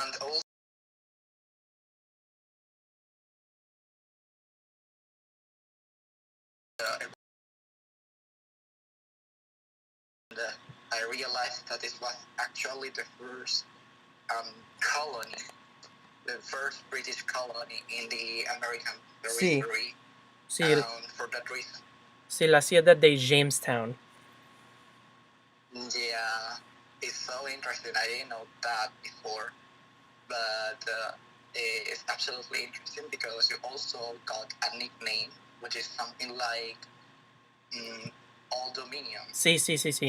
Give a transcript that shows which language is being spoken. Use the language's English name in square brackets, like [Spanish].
[English] And also, I realized that this was actually the first colony, the first British colony in the American territory. [Spanish] Sí, [English] For that reason. [Spanish] sí, la ciudad de Jamestown. [English] Yeah, it's so interesting. I didn't know that before, but it's absolutely interesting because you also got a nickname, which is something like Old Dominion. [Spanish] Sí, sí, sí, sí.